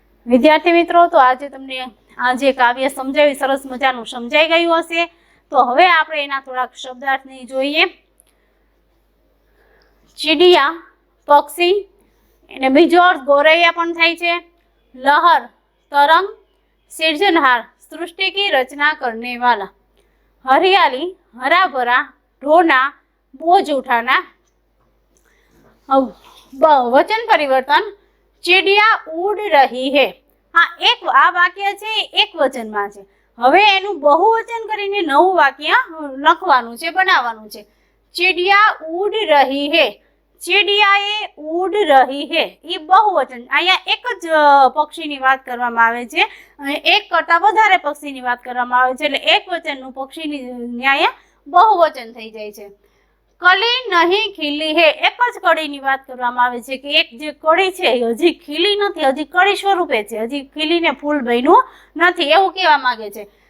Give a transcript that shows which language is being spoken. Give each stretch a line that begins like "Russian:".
Gujarati: વિદ્યાર્થી મિત્રો, તો આજે તમને આ જે કાવ્ય સમજાવ્યું સરસ મજાનું સમજાઈ ગયું હશે। તો હવે આપણે એના થોડાક શબ્દાર્થની જોઈએ। ચીડિયા પક્ષી, એને બીજો અર્થ ગોરૈયા પણ થાય છે। લહર તરંગ, સિર્જનહાર
Hindi: सृष्टि की रचना करने वाला, हरियाली हरा भरा, ढोना बोझ उठाना। वचन परिवर्तन, चिड़िया उड़ रही है। हाँ, एक आ वाक्य
Gujarati: છે એક વચનમાં છે। હવે એનું બહુવચન કરીને નવું વાક્ય લખવાનું છે, બનાવવાનું છે।
Hindi: चिड़िया उड़ रही है, चिड़ियाए उड़ रही है,
Gujarati: એ બહુવચન। અહીંયા એક જ પક્ષીની વાત કરવામાં આવે છે અને એક કરતા વધારે પક્ષીની વાત કરવામાં આવે છે, એટલે એક વચનનું પક્ષીની ન્યાય બહુવચન થઈ જાય છે।
Hindi: કલી નહીં ખીલી હે,
Gujarati: એક જ કળીની વાત કરવામાં આવે છે કે એક જે કળી છે એ હજી ખીલી નથી, હજી કળી સ્વરૂપે છે, હજી ખીલીને ફૂલ બન્યું નથી એવું કહેવા માંગે છે।